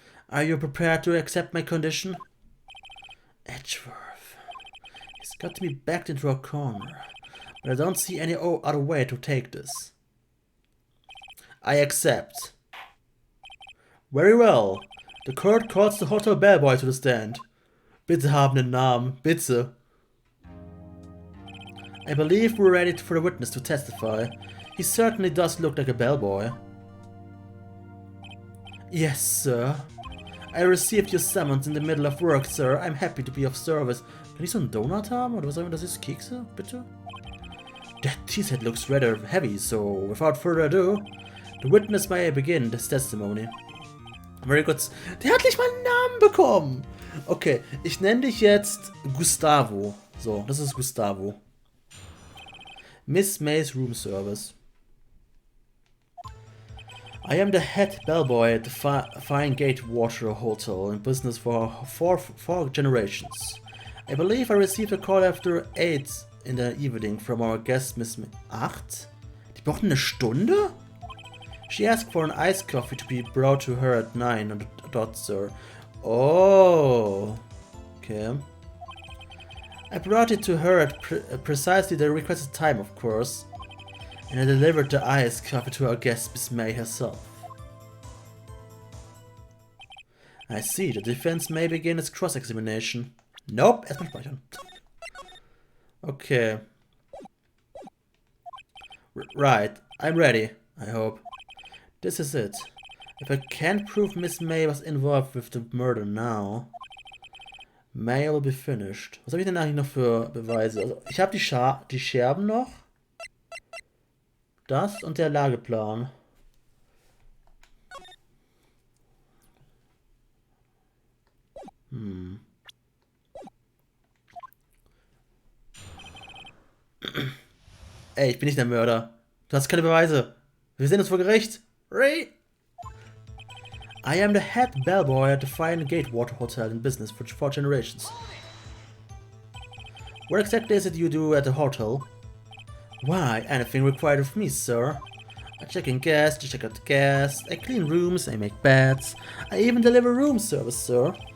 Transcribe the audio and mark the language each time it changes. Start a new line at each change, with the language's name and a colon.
English: Are you prepared to accept my condition? Edgeworth. He's got to be backed into a corner, but I don't see any other way to take this. I accept. Very well. The court calls the hotel bellboy to the stand.
German: Bitte haben den Namen, bitte.
English: I believe we're ready for the witness to testify. He certainly does look like a bellboy. Yes, sir. I received your summons in the middle of work, sir. I'm happy to be of service.
German: Kann ich so einen Donut haben? Oder was sagen wir, das ist Kekse? Bitte?
English: That tea set looks rather heavy, so without further ado, the witness may begin his testimony. Very good.
German: Der hat nicht mal einen Namen bekommen. Okay, ich nenne dich jetzt Gustavo. So, das ist Gustavo.
English: Miss May's Room Service. I am the head bellboy at the Fine Gatewater Hotel in business for four generations. I believe I received a call after 8 in the evening from our guest Miss 8?
German: Die braucht eine Stunde?
English: She asked for an iced coffee to be brought to her at 9 on the dot, sir. Oh, okay. I brought it to her at precisely the requested time, of course. And I delivered the iced coffee to our guest Miss May herself. I see, the defense may begin its cross-examination.
German: Nope, erstmal speichern.
English: Okay. Right, I'm ready, I hope. This is it. If I can't prove Miss May was involved with the murder now, May will be finished.
German: Was habe ich denn eigentlich noch für Beweise? Also, ich habe die Scherben noch. Das und der Lageplan. Ey, ich bin nicht der Mörder. Du hast keine Beweise. Wir sehen uns vor Gericht. Ray!
English: I am the head bellboy at the Fine Gatewater Hotel in business for 4 generations. What exactly is it you do at the hotel? Why, anything required of me, sir. I check in guests, I check out guests, I clean rooms, I make beds, I even deliver room service, sir.